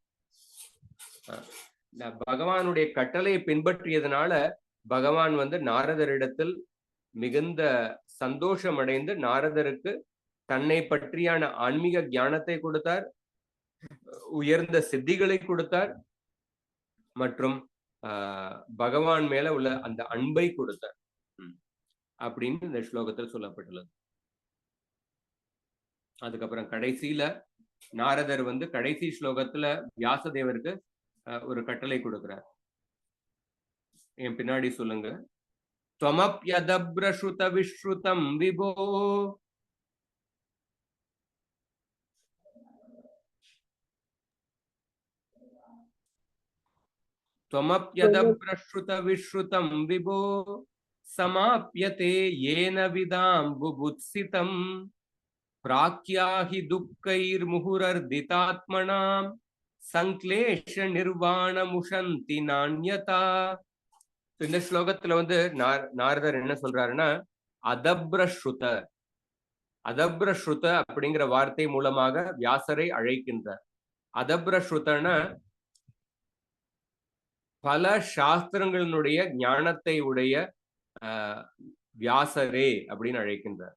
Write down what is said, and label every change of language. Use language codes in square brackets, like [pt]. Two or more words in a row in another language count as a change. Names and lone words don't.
[ta] பகவானுடைய கட்டளையை பின்பற்றியதனால பகவான் நாரதரிடத்தில் மிகுந்த சந்தோஷம் அடைந்து நாரதருக்கு தன்னை பற்றியான ஆன்மீக ஞானத்தை கொடுத்தார், உயர்ந்த சித்திகளை கொடுத்தார், மற்றும் பகவான் மேல உள்ள அந்த அன்பை கொடுத்தார் அப்படின்னு இந்த ஸ்லோகத்தில் சொல்லப்பட்டுள்ளது. அதுக்கப்புறம் கடைசியில நாரதர் கடைசி ஸ்லோகத்துல வியாசதேவருக்கு ஒரு கட்டளை கொடுக்கிறார். என் பின்னாடி சொல்லுங்க. [sa] त्वमप्यदब्रश्रुत विश्रुतं विभो त्वमप्यदब्रश्रुत विश्रुतं विभो समाप्यते येन विदां बुभुत्सितं प्राक्याहि दुःखैर्मुहुरर्दितात्मनां संक्लेश निर्वाणमुशन्ति नान्यता. [ta] இந்த ஸ்லோகத்துல நாரதர் என்ன சொல்றாருன்னா, அதப்ரஸ்ருத அப்படிங்கிற வார்த்தை மூலமாக வியாசரை அழைக்கின்றார். அதப்ரஸ்ருதனா பல சாஸ்திரங்களினுடைய ஞானத்தை உடைய வியாசரே அப்படின்னு அழைக்கின்றார்.